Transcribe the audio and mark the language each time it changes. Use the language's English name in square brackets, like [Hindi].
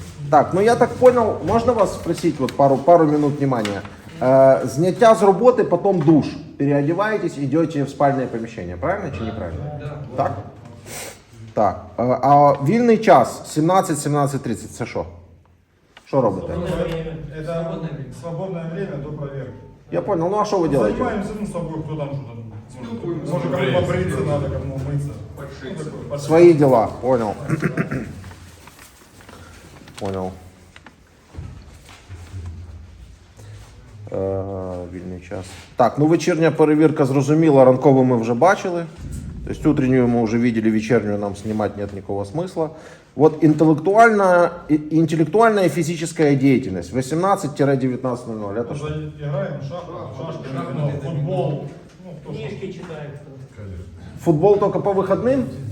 [Russian] Так, ну я так понял, можно вас спросить вот пару минут внимания? [Ukrainian] Зняття з роботи, [Russian] потом [Ukrainian] душ. [Russian] Переодеваетесь, идете в спальне [Ukrainian] поміщення. Правильно чи неправильно? Так? Так. А вільний час 17-17:30 це що? Що робите? [Russian] Это свободное время до проверки. Я понял. [Ukrainian] Ну а що ви робите? [Russian] Занимаемся, ну, с собой, кто там что-то. Может, кому побриться надо, кому мыться. Свои дела. Понял. Понял. [Ukrainian] Вільний час. Так, ну вечірня перевірка зрозуміла, ранкову ми вже бачили. Тобто [Russian] утреннюю мы уже видели, вечернюю нам снимать нет никакого смысла. Вот интеллектуальная и физическая деятельность 18-19:00. Это что? Играем в шашки, футбол. Ну, кто что. Книжки читает. Футбол только по выходным?